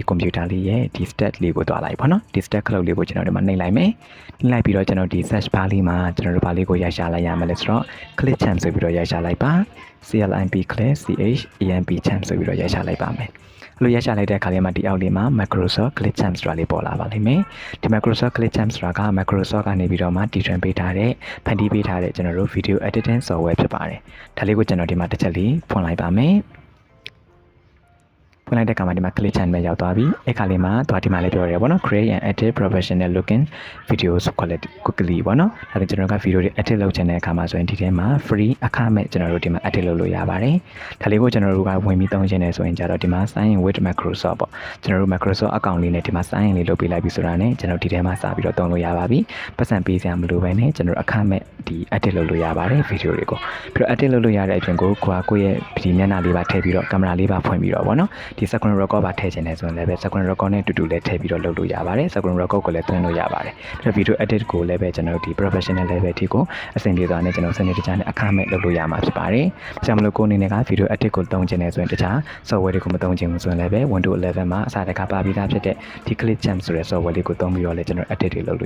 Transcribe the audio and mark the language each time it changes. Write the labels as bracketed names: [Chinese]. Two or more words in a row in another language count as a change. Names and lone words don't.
[Burmese] computer လေးရဲ့ဒီ stat လေးကိုတွားလိုက်ပါနော်ဒီ stat ခလုတ်လေးကိုကျွန်တော်တို့မှာနှိပ်လိုက်မယ်နှိပ်လိုက်ပြီးတော့ကျွန်တော်ဒီ [English] search bar [Burmese] လေးမှာကျွန်တော်တို့ဘာလေးကိုရိုက်ရှာလိုက်ရမယ်လဲဆိုတော့ click champ ဆိုပြီးတော့ရိုက်ရှာလိုက်ပါ climp click champ ဆိုပြီးတော့ရိုက်ရှာလိုက်ပါမယ်အဲ့လိုရိုက်ရှာလိုက်တဲ့အခါလေးမှာဒီအောက်လေးမှာ Microsoft click champ ဆိုတာလေးပေါ်လာပါလိမ့်မယ်ဒီ Microsoft click champ ဆိုတာက Microsoft ကနေပြီးတော့မှတည်ထွင်ပေးထားတဲ့ဖန်တီးပေးထားတဲ့ကျွန်တော်တို့ [English] video editing software [Burmese] ဖြစ်ပါတယ်ဒါလေးကိုကျွန်တော်ဒီမှာတစ်ချက်လေးဖွင့်လိုက်ပါမယ် ဖွင့်လိုက်တဲ့အခါမှာဒီမှာ click channel ရောက်သွားပြီအဲ့ခါလေးမှာသွားဒီမှာလည်းပြောရဲပေါ့နော် [English] create and edit professional looking videos quality quickly [Burmese] ပေါ့နော်ဒါဆိုကျွန်တော်က video တွေ edit လုပ်ချင်တဲ့အခါမှာဆိုရင်ဒီထဲမှာ free အခမဲ့ကျွန်တော်တို့ဒီမှာ edit လုပ်လို့ရပါတယ်ဒါလေးကိုကျွန်တော်တို့ ကဝင်ပြီးသုံးချင်တယ်ဆိုရင်ကြတော့ဒီမှာ [English] sign in with Microsoft [Burmese] ပေါ့ကျွန်တော်တို့ [English] Microsoft account [Burmese] လေးနဲ့ဒီမှာ [English] sign in [Burmese] လေးလုပ်ပေးလိုက်ပြီဆိုတာနဲ့ကျွန်တော်ဒီထဲမှာစပြီးတော့သုံးလို့ရပါပြီပတ်စံပေးစရာမလိုဘဲနဲ့ကျွန် တော်အခမဲ့ဒီ edit လုပ်လို့ရပါတယ် video တွေကိုပြီးတော့ edit လုပ်လို့ရတဲ့အပြင်ကိုကိုယ့်ရဲ့ဒီမျက်နှာလေးပါထည့်ပြီးတော့ကင်မရာလေးပါဖွင့်ပြီးတော့ပေါ့နော်ဒီ [English] second record [Burmese] ပါထည့်ချင်တယ်ဆိုရင်လည်းပဲ [English] second record [Burmese] နဲ့တူတူလည်းထည့်ပြီးတော့လုပ်လို့ရပါတယ် [English] second record [Burmese] ကိုလည်းသွင်းလို့ရပါတယ်ပြီးတော့ [English] video edit [Burmese] ကိုလည်းပဲကျွန်တော်တို့ဒီ [English] professional level [Burmese] ထိကိုအဆင်ပြေသွားနဲ့ကျွန်တော်စနေတခြားနဲ့အခမဲ့လုပ်လို့ရမှာဖြစ်ပါတယ်ဒါကြောင့်မလို့ကိုအနေနဲ့က [English] video edit [Burmese] ကိုသုံးချင်တယ်ဆိုရင်တခြား software တွေကိုမသုံးချင်ဘူးဆိုရင်လည်းပဲ Windows 11မှာအစားတကပါပြီးသားဖြစ်တဲ့ဒီ click champ ဆိုတဲ့ software လေးကိုသုံးပြီးတော့လည်းကျွန်တော် edit တွေလုပ်လို့